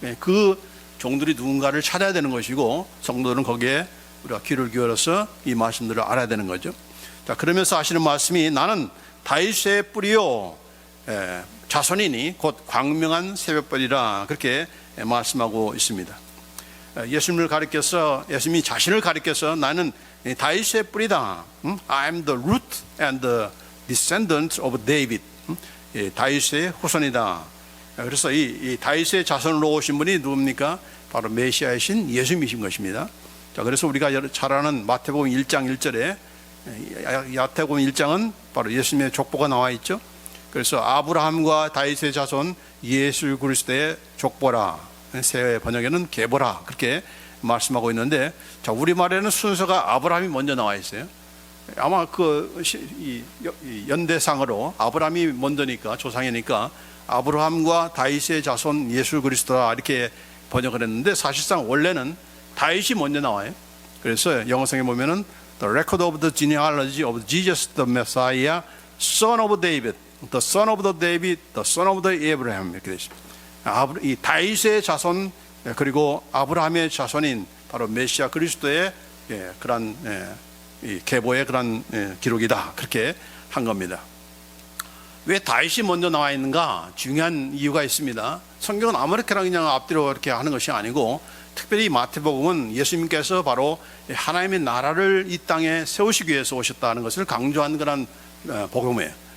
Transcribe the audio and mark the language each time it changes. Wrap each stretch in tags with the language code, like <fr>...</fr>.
<ko>그 종들이 누군가를 찾아야 되는 것이고, 성도들은 거기에 우리가 귀를 기울여서 이 말씀들을 알아야 되는 거죠. 자, 그러면서 하시는 말씀이 나는 다윗의 뿌리요 자손이니 곧 광명한 새벽별이라, 그렇게 말씀하고 있습니다. 예수님을 가리켜서, 예수님이 자신을 가리켜서 나는 다윗의 뿌리다.</ko> <en>I am the root and the descendant of David.</en> <ko>다윗의 후손이다. 그래서 이 다윗의 자손으로 오신 분이 누굽니까? 바로 메시아이신 예수님이신 것입니다. 자, 그래서 우리가 잘 아는 마태복음 1장 1절에, 마태복음 1장은 바로 예수님의 족보가 나와 있죠. 그래서 아브라함과 다윗의 자손 예수 그리스도의 족보라, 새 번역에는 계보라, 그렇게 말씀하고 있는데, 자, 우리말에는 순서가 아브라함이 먼저 나와 있어요. 아마 이 연대상으로 아브라함이 먼저니까, 조상이니까 아브라함과 다윗의 자손 예수 그리스도라 이렇게 번역을 했는데, 사실상 원래는 다윗이 먼저 나와요. 그래서 영어성에 보면은</ko> <en>The record of the genealogy of Jesus the Messiah, son of David, the son of the David, the son of the Abraham</en> <ko>이렇게 되어 있습니다. 이 다윗의 자손 그리고 아브라함의 자손인 바로 메시아 그리스도의 그런 이 계보의 그런 기록이다, 그렇게 한 겁니다. 왜 다윗이 먼저 나와 있는가? 중요한 이유가 있습니다. 성경은 아무렇게나 그냥 앞뒤로 이렇게 하는 것이 아니고, 특별히 마태복음은 예수님께서 바로 하나님의 나라를 이 땅에 세우시기 위해서 오셨다는 것을 강조한 그런 복음이에요.</ko>